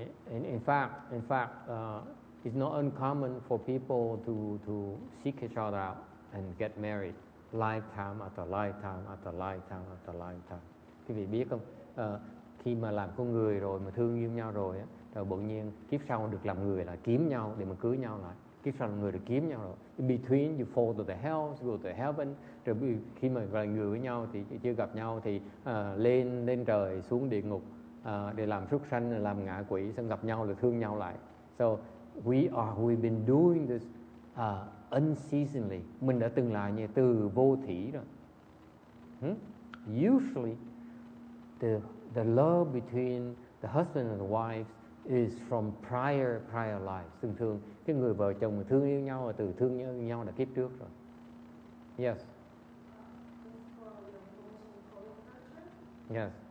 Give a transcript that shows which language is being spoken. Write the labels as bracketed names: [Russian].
[English] In fact, it's not uncommon for people to seek each other out and get married, lifetime after lifetime after lifetime after lifetime. [Vietnamese] Quý vị biết không? Khi mà làm con người rồi mà thương yêu nhau rồi á, rồi bỗng nhiên kiếp sau được làm người là kiếm nhau để mà cưới nhau lại. Kiếp sau làm người được kiếm nhau rồi. [English] In between you fall to the hell, go to heaven. [Vietnamese] Rồi khi mà là người với nhau thì chưa gặp nhau thì lên trời xuống địa ngục để làm súc sanh, làm ngạ quỷ, xong gặp nhau là thương nhau lại. [English] So we've been doing this unceasingly. [Vietnamese] Mình đã từng làm như từ vô thỉ rồi. [English] Usually the love between the husband and the wife is from prior lives. [Vietnamese] Thường cái người vợ chồng mà thương yêu nhau là từ thương yêu nhau là kiếp trước rồi. Yes. [English] Yes.